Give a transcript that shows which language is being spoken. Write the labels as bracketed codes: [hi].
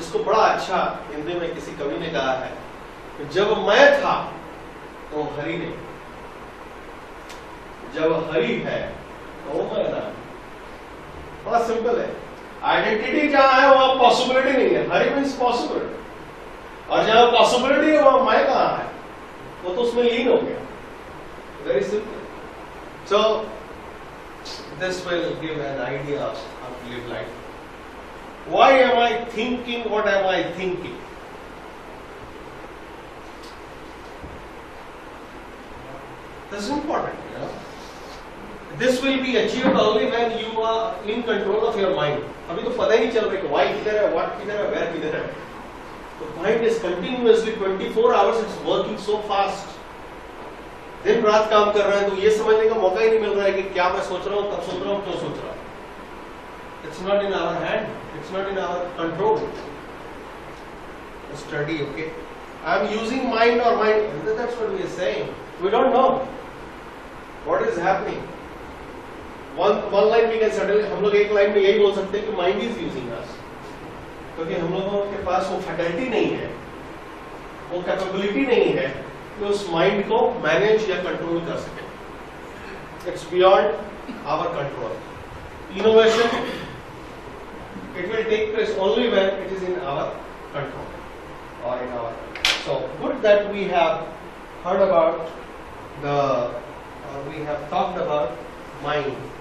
[hi] इसको बड़ा अच्छा हिंदी में किसी कवि ने कहा है, जब मैं था तो हरि नहीं, जब हरि है तो मैं ना। बड़ा सिंपल है। आइडेंटिटी जहां है वहां पॉसिबिलिटी नहीं है, हरि मीन्स पॉसिबल, और जहां पॉसिबिलिटी है वहां मैं कहां है, वो तो उसमें लीन हो गया। [en] Very simple. So this will give an idea of how to live life. Why am I thinking what am I thinking? This is important, you know. This will be achieved only when you are in control of your mind. [hi] अभी तो पता ही नहीं चल रहा है कि why किधर है, what किधर है, where किधर है. [en] The mind is continuously 24 hours, it's working so fast. [hi] दिन रात काम कर रहा है तो ये समझने का मौका ही नहीं मिल रहा है कि क्या मैं सोच रहा हूँ, कब सोच रहा हूँ, क्यों सोच रहा हूँ. [en] It's not in our hand. It's not in our control. Study, okay? I'm using mind or mind. That's what we are saying. We don't know what is happening. One line we can suddenly, [hi] हम लोग एक line में यही बोल सकते हैं कि [en] mind is using us. [hi] क्योंकि हम लोगों के पास वो फैकल्टी नहीं है, वो कैपेबिलिटी नहीं है कि उस माइंड को मैनेज या कंट्रोल कर सके. [en] It's beyond our control. Innovation, it will take place only when it is in our control or in our. So good that we have heard about we have talked about mind.